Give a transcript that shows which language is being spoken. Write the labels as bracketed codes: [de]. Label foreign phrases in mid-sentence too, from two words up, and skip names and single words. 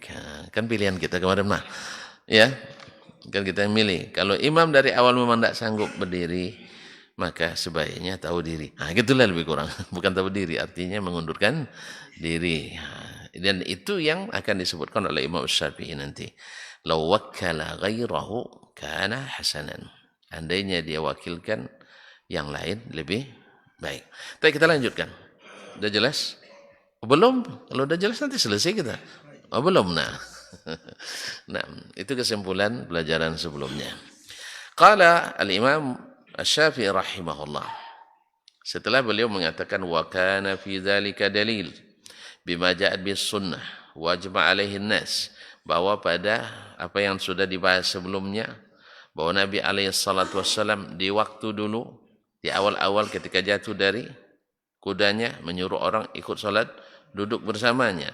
[id] Kan pilihan kita kemarin mah. Ya. Kan kita yang milih. Kalau imam dari awal memang tidak sanggup berdiri, maka sebaiknya tahu diri. Nah, gitulah lebih kurang. Bukan tahu diri, artinya mengundurkan diri. Dan itu yang akan disebutkan oleh Imam Syafi'i nanti. [ar] لو وكل غيره كان حسنا. [id] Andainya dia wakilkan yang lain lebih baik. Tapi kita lanjutkan. Sudah jelas? Belum? Kalau sudah jelas nanti selesai kita. Belum. Nah, itu kesimpulan pelajaran sebelumnya. [ar] قال الإمام الشافعي رحمه الله. [id] Setelah beliau mengatakan [ar] وكان في ذلك دليل بما جاءت بالسنة وأجمع عليه الناس, [id] bahwa pada apa yang sudah dibahas sebelumnya, bahwa Nabi [ar] عليه الصلاة والسلام [id] di waktu dulu, di awal-awal ketika jatuh dari kudanya, menyuruh orang ikut salat duduk bersamanya.